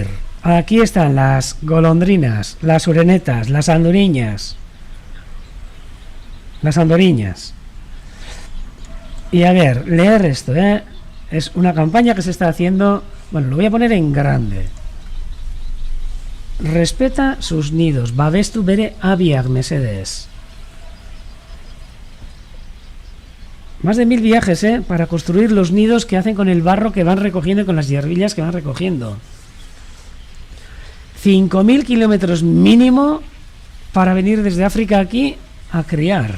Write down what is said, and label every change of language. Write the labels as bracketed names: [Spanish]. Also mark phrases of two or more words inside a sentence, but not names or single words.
[Spanish] Aquí están las golondrinas, las urenetas, las andoriñas. Las andoriñas. Y a ver, leer esto, ¿eh? Es una campaña que se está haciendo. Bueno, lo voy a poner en grande. Respeta sus nidos. [Basque] Babestu bere abiak mesedes. [Spanish] Más de 1000 viajes, para construir los nidos que hacen con el barro que van recogiendo y con las hierbillas que van recogiendo. 5000 kilómetros mínimo para venir desde África aquí a criar.